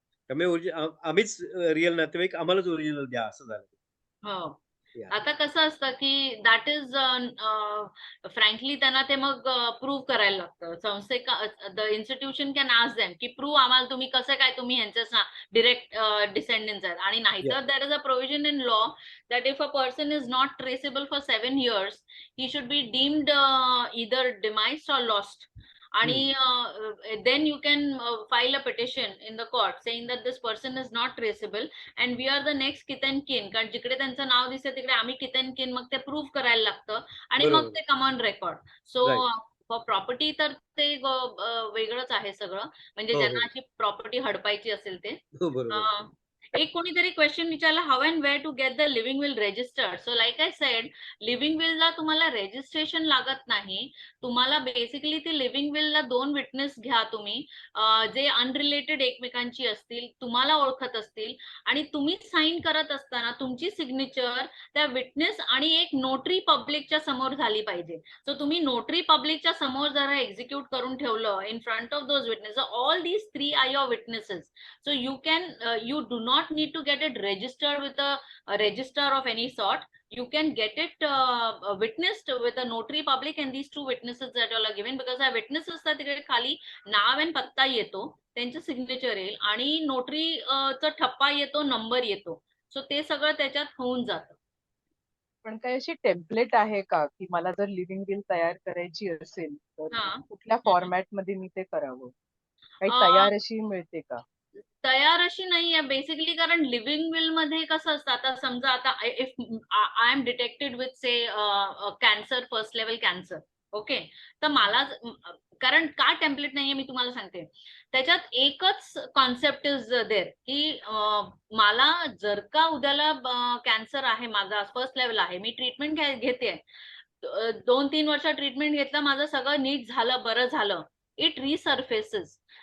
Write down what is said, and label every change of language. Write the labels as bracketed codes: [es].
[mr] त्यामुळे आम्हीच रिअल नातेवाईक, आम्हालाच ओरिजिनल द्या असं झालं. हो, आता कसं असतं की [en] that is frankly [mr] त्यांना ते मग प्रूव्ह करायला लागतं. [en] the institution can ask them [mr] की प्रूव्ह आम्हाला तुम्ही कसं काय तुम्ही ह्यांचंच डिरेक्ट डिसेंडन्स आहेत. आणि नाहीतर [en] There is a provision in law that if a person is not traceable for 7 years, he should be deemed either demised or lost. And then you can file a petition in the court saying that this person is not traceable and we are the next kith and kin. [mr] कारण जिकडे त्यांचं नाव दिसतं तिकडे आम्ही kith and kin, मग ते prove करायला लागतं आणि मग ते [en] Come on record. [mr] So for property तर ते वेगळंच आहे सगळं, म्हणजे ज्यांना अशी प्रॉपर्टी हडपायची असेल ते. एक कोणीतरी क्वेश्चन विचारला, [en] How and where to get the living will registered. [mr] So [en] like I said, [mr] living विलला तुम्हाला रजिस्ट्रेशन लागत नाही. तुम्हाला बेसिकली ती लिव्हिंग विलला 2 विटनेस घ्या तुम्ही, जे अनरिलेटेड एकमेकांची असतील, तुम्हाला ओळखत असतील, आणि तुम्ही साईन करत असताना तुमची सिग्नेचर त्या विटनेस आणि एक नोटरी पब्लिकच्या समोर झाली पाहिजे. सो तुम्ही नोटरी पब्लिकच्या समोर जर एक्झिक्यूट करून ठेवलं [en] In front of those witness, all these 3 are your witnesses. So you do not need to get it registered with a register of any sort. You can get it witnessed with a notary public and these 2 witnesses that all are given, because a witnesses [mr] तिकडे खाली नाव आणि पत्ता येतो, त्यांचं signature येईल आणि notary चा ठप्पा येतो, नंबर येतो. सो ते सगळं त्याच्यात होऊन जातं. पण काही अशी टेम्पलेट आहे का की मला जर लिव्हिंग विल तयार करायची असेल तर कुठल्या फॉर्मॅट मध्ये मी ते करावं? काही तयार अशी मिळते का? तयार अशी नाहीये बेसिकली, कारण लिव्हिंग विल मध्ये कसं असतं, आता समजा आता [en] if I am detected with say cancer, [mr] first level cancer, okay, तर मला, कारण का टेम्पलेट नाहीये मी तुम्हाला सांगते, त्याच्यात एकच [en] concept is there [mr] की मला जर का उद्याला कॅन्सर आहे, माझा फर्स्ट लेवल आहे, मी ट्रीटमेंट घेते, 2-3 वर्ष ट्रीटमेंट घेतलं, माझं सगळं नीट झालं, बरं झालं, [en] it resurfaces